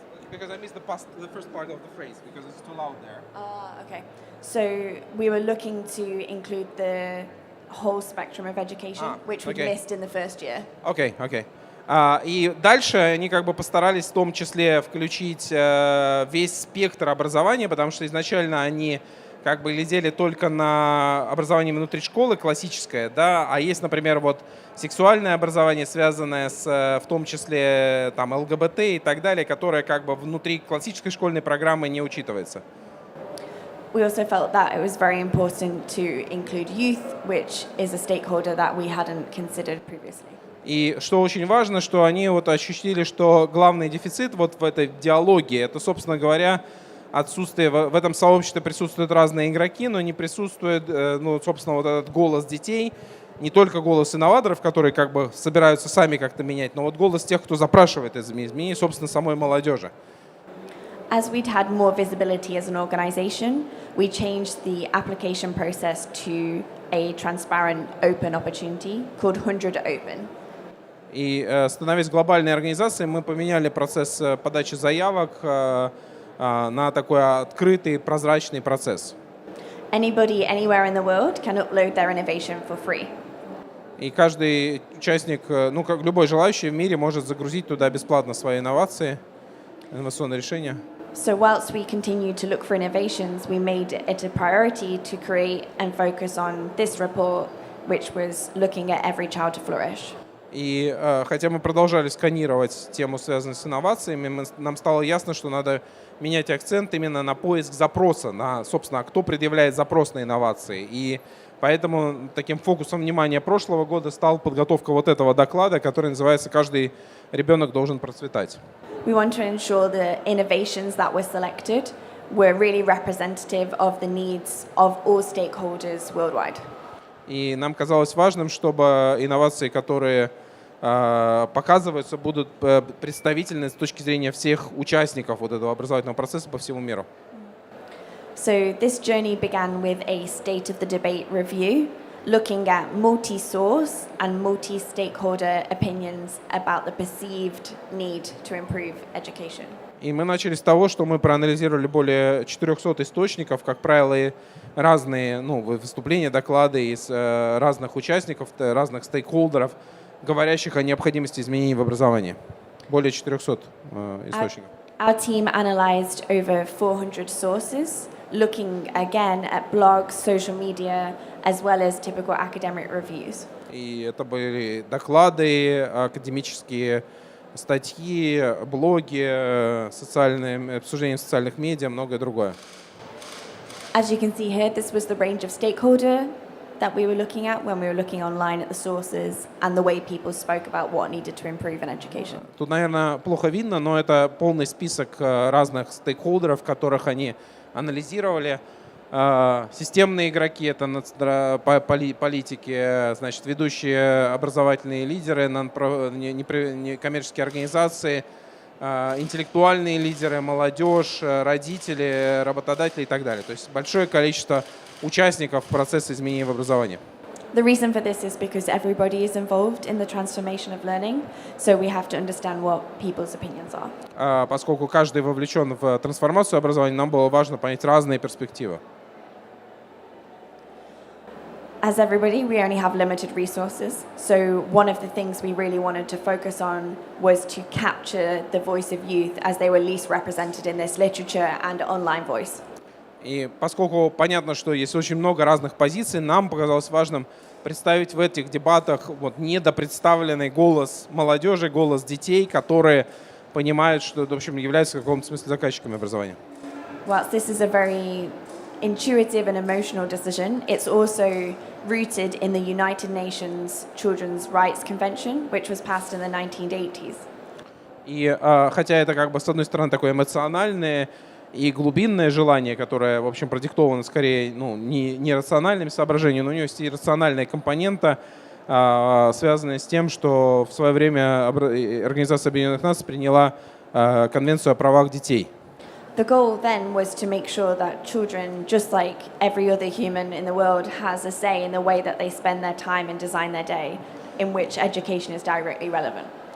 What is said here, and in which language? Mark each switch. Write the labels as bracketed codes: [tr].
[en] Because I missed the first part of the phrase because it's too loud there. Okay. So we were looking to include the whole spectrum of education, which we missed in the first year. [ru] Окей. И дальше они постарались в том числе включить весь спектр образования, потому что изначально они глядели только на образование внутри школы классическое, да, а есть, например, сексуальное образование, связанное в том числе ЛГБТ и так далее, которое внутри классической школьной программы не учитывается. [en] We also felt that it was very important to include youth, which is a stakeholder that we hadn't considered previously. [ru] И что очень важно, что они ощутили, что главный дефицит в этой диалоге, это, собственно говоря, отсутствие, в этом сообществе присутствуют разные игроки, но не присутствует, собственно, этот голос детей, не только голос инноваторов, которые собираются сами как-то менять, но голос тех, кто запрашивает изменения, собственно, самой молодежи. [en] As we'd had more visibility as an organization, we changed the application process to a transparent, open opportunity called 100 Open. [ru] И становясь глобальной организацией, мы поменяли процесс подачи заявок на такой открытый, прозрачный процесс. [en] Anybody anywhere in the world can upload their innovation for free. [ru] И каждый участник, ну, как любой желающий в мире, может загрузить туда бесплатно свои инновации, инновационные решения. [en] So whilst we continue to look for innovations, we made it a priority to create and focus on this report, which was looking at every child to flourish. [ru] И хотя мы продолжали сканировать тему, связанную с инновациями, нам стало ясно, что надо менять акцент именно на поиск запроса, на, собственно, кто предъявляет запрос на инновации. И поэтому таким фокусом внимания прошлого года стала подготовка вот этого доклада, который называется «Каждый ребенок должен процветать». [en] We want to ensure the innovations that were selected were really representative of the needs of all stakeholders worldwide. [ru] И нам казалось важным, чтобы инновации, которые показываются, будут представительны с точки зрения всех участников вот этого образовательного процесса по всему миру. [en] So this journey began with a state of the debate review, looking at multi-source and multi-stakeholder opinions about the perceived need to improve education. [ru] И мы начали с того, что мы проанализировали более 400 источников, как правило, и разные выступления, доклады из разных участников, разных стейкхолдеров, говорящих о необходимости изменений в образовании. Более 400 источников. [en] Our team analyzed over 400 sources, looking again at blogs, social media, as well as typical academic reviews. [ru] И это были доклады, академические статьи, блоги, социальные, обсуждения в социальных медиа, многое другое. [en] As you can see here, this was the range of stakeholder that we were looking at when we were looking online at the sources and the way people spoke about what needed to improve in education. [ru] Тут, наверное, плохо видно, но это полный список разных стейкхолдеров, которых они анализировали. Системные игроки, это политики, значит, ведущие образовательные лидеры, некоммерческие организации, интеллектуальные лидеры, молодежь, родители, работодатели и так далее. То есть большое количество участников процесса изменений в образовании. [en] The reason for this is because everybody is involved in the transformation of learning, so we have to understand what people's opinions are. [ru] Поскольку каждый вовлечен в трансформацию образования, нам было важно понять разные перспективы. [en] As everybody, we only have limited resources, so one of the things we really wanted to focus on was to capture the voice of youth as they were least represented in this literature and online voice. [ru] И поскольку понятно, что есть очень много разных позиций, нам показалось важным представить в этих дебатах недопредставленный голос молодежи, голос детей, которые понимают, что, в общем, являются в каком-то смысле заказчиками образования. [en] Whilst this is a very intuitive and emotional decision, it's also rooted in the United Nations Children's Rights Convention, which was passed in the 1980s. [ru] И хотя это как бы с одной стороны такое эмоциональное и глубинное желание, которое, в общем, продиктовано скорее не рациональными соображениями, но у него есть и рациональная компонента, связанная с тем, что в свое время Организация Объединенных Наций приняла Конвенцию о правах детей. [en] The goal then was to make sure that children, just like every other human in the world, has a say in the way that they spend their time and design their day, in which education is directly relevant.